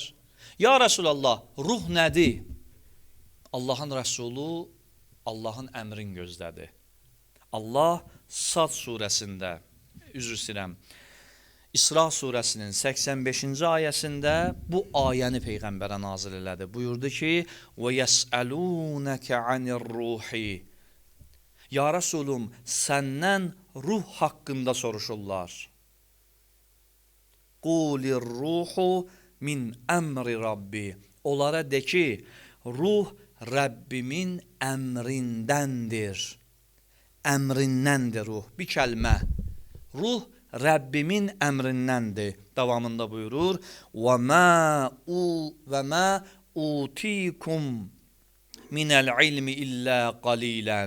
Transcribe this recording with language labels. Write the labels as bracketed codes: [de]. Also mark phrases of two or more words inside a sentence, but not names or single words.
[ar] يا رسول الله, [az] ruh nədir? Allahın Rəsulu Allahın əmrin gözlədi. Allah Sad surəsində, üzr istəyirəm, İsra surəsinin 85-ci ayəsində bu ayəni Peyğəmbərə nazil elədi. Buyurdu ki, [ar] وَيَسْأَلُونَكَ عَنِ الرُّوحِ [az] Ya Rəsulum, səndən ruh haqqında soruşurlar. [ar] قُولِ الرُّوحُ من أمر ربي. [az] Onlara de ki, ruh Rəbbimin əmrindəndir. Əmrindəndir ruh. Bir kəlmə. Ruh Rəbbimin əmrindəndir. Davamında buyurur. [ar] وما أوتيتم من العلم إلا قليلا.